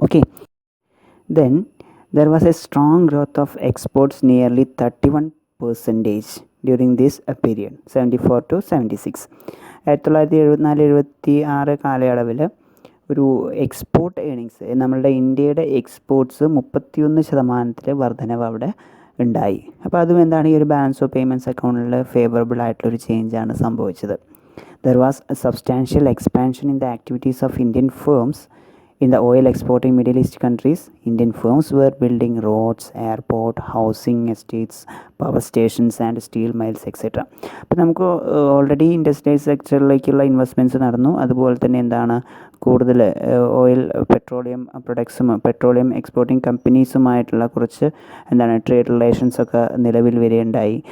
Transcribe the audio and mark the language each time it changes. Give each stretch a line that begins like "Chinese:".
English: Okay, then there was a strong growth of exports nearly 31% during this period 74 to 76.
Malayalam: 1974-76 കാലയളവിൽ ഒരു export earnings, നമ്മളുടെ ഇന്ത്യയുടെ exports 31% വർധനവ് അവിടെ ഉണ്ടായി. അപ്പോൾ അതും എന്താണ്, ഈ ഒരു ബാലൻസ് ഓഫ് പേയ്മെൻറ്റ്സ് അക്കൗണ്ടിൽ ഫേവറബിൾ ആയിട്ടുള്ളൊരു ചേഞ്ചാണ് സംഭവിച്ചത്.
English: There was a substantial expansion in the activities of Indian firms in the oil exporting Middle East countries. Indian firms were building roads, airport, housing estates, power stations and steel mills etcetera.
Malayalam: അപ്പോൾ നമുക്ക് already industrial സെക്ടറിലേക്കുള്ള investments നടന്നു. അതുപോലെ തന്നെ എന്താണ് കൂടുതൽ oil petroleum പ്രൊഡക്ട്സും petroleum exporting കമ്പനീസുമായിട്ടുള്ള കുറച്ച് എന്താണ് trade റിലേഷൻസൊക്കെ നിലവിൽ വരികയുണ്ടായി.